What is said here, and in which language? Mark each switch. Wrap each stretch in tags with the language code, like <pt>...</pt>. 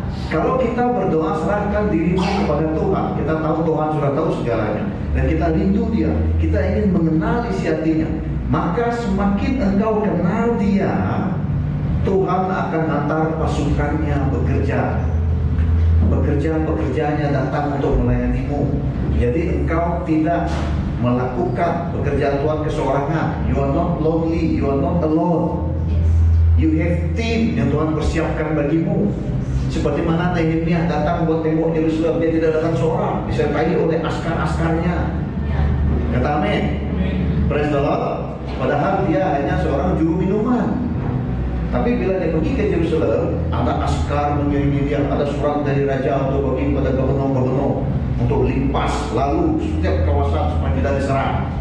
<ms>Kalau kita berdoa serahkan dirimu kepada Tuhan, kita tahu Tuhan sudah tahu segalanya, dan kita rindu Dia, kita ingin mengenal isi hatinya, maka semakin engkau kenal Dia, Tuhan akan hantar pasukannya bekerja. Pekerjaan-pekerjaannya datang untuk melayanimu. Jadi engkau tidak melakukan pekerjaan Tuhan keseorangan.</ms> <en>You are not lonely, you are not alone. You have team</en> <ms>yang Tuhan persiapkan bagimu. Seperti mana Nehemia datang buat tembok Yerusalem, dia tidak datang seorang, disertai oleh askar-askarnya. Kata amin.</ms> <en>Praise the Lord.</en> <ms>Padahal dia hanya seorang juru minuman. Tapi bila dia pergi ke Yerusalem, ada askar mengiringi dia, ada surat dari raja untuk bagi kepada gubernur-gubernur untuk limpas lalu setiap kawasan supaya tidak diserang.</ms>